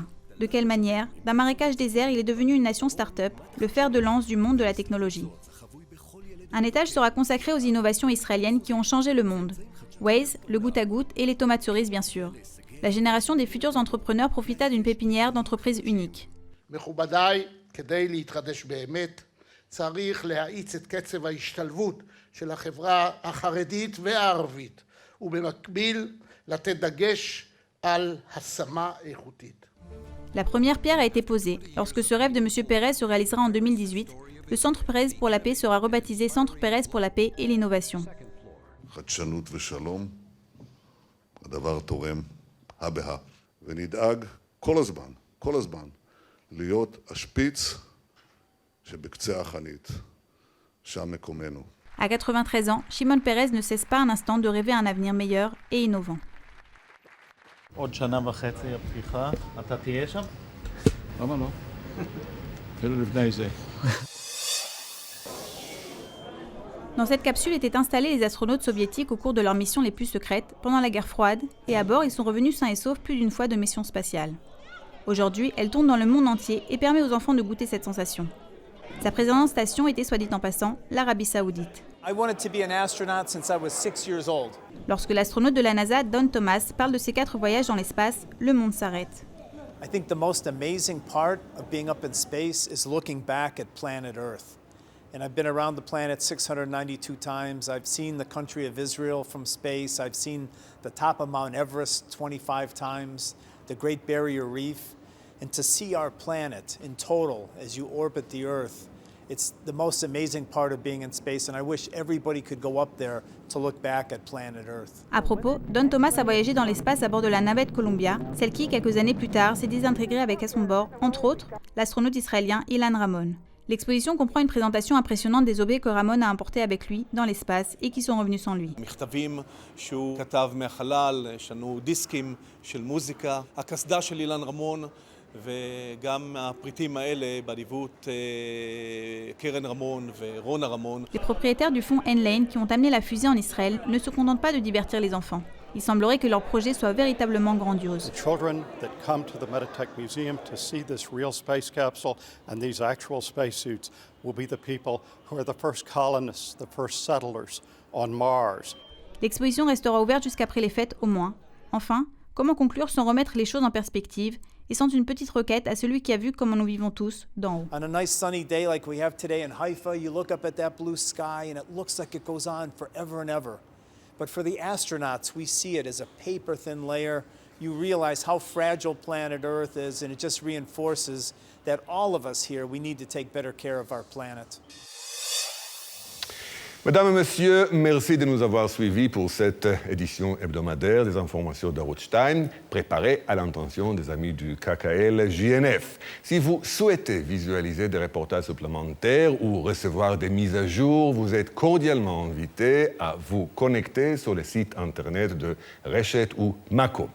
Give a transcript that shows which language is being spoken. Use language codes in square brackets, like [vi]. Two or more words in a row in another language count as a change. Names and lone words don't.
[fr] De quelle manière, d'un marécage désert, il est devenu une nation start-up, le fer de lance du monde de la technologie. Un étage sera consacré aux innovations israéliennes qui ont changé le monde. Waze, le goutte à goutte et les tomates cerises bien sûr. La génération des futurs entrepreneurs profita d'une pépinière d'entreprises uniques. [he] צריך להאיץ את קצב ההשתלבות של החברה החרדית והערבית, ובמקביל לתת דגש על השמה איכותית. [fr] La première pierre a été posée. Lorsque ce rêve de M. Pérez se réalisera en 2018, le Centre Pérez pour la paix sera rebaptisé Centre Pérez pour la paix et l'innovation. [he] חדשנות ושלום, הדבר תורם הבאה, ונדאג כל הזמן, להיות השפיץ שבקצה החנית, שם מקומנו. [fr] À 93 ans, Shimon Peres ne cesse pas un instant de rêver un avenir meilleur et innovant. [he] עוד שנה וחצי הפתיחה, אתה תהיה שם? למה לא? אפילו לפני זה. [fr] Dans cette capsule étaient installés les astronautes soviétiques au cours de leurs missions les plus secrètes pendant la guerre froide, et à bord ils sont revenus sains et saufs plus d'une fois de missions spatiales. Aujourd'hui, elle tourne dans le monde entier et permet aux enfants de goûter cette sensation. Sa précédente station était, soit dit en passant, l'Arabie Saoudite. Lorsque l'astronaute de la NASA, Don Thomas, parle de ses 4 voyages dans l'espace, le monde s'arrête. [en] I think the most amazing part of being up in space is looking back at planet Earth. And I've been around the planet 692 times. I've seen the country of Israel from space. I've seen the top of Mount Everest 25 times, the Great Barrier Reef. And to see our planet in total as you orbit the Earth, it's the most amazing part of being in space. And I wish everybody could go up there to look back at planet Earth. [fr] À propos, Don Thomas a voyagé dans l'espace à bord de la navette Columbia, celle qui, quelques années plus tard, s'est désintégrée avec à son bord, entre autres, l'astronaute israélien Ilan Ramon. L'exposition comprend une présentation impressionnante des objets que Ramon a importés avec lui dans l'espace et qui sont revenus sans lui. [he] מכתבים שהוא כתב מהחלל, יש לנו דיסקים של מוזיקה, הקסדה של אילן רמון וגם הפריטים האלה באדיבות קרן רמון ורונה רמון. [fr] Les propriétaires du fonds N-Lane qui ont amené la fusée en Israël ne se contentent pas de divertir les enfants. Il semblerait que leur projet soit véritablement grandiose. [en] The children that come to the Meditech Museum to see this real space capsule and these actual spacesuits will be the people who are the first colonists, the first settlers on Mars. [fr] L'exposition restera ouverte jusqu'après les fêtes au moins. Enfin, comment conclure sans remettre les choses en perspective et sans une petite requête à celui qui a vu comment nous vivons tous d'en haut. [en] On a nice sunny day like we have today in Haifa, you look up at that blue sky and it looks like it goes on forever and ever. But for the astronauts, we see it as a paper-thin layer. You realize how fragile planet Earth is, and it just reinforces that all of us here, we need to take better care of our planet. [fr] Mesdames et messieurs, merci de nous avoir suivis pour cette édition hebdomadaire des informations d'Arutz Time, préparée à l'intention des amis du KKL-JNF. Si vous souhaitez visualiser des reportages supplémentaires ou recevoir des mises à jour, vous êtes cordialement invités à vous connecter sur le site internet de Reshet ou Mako.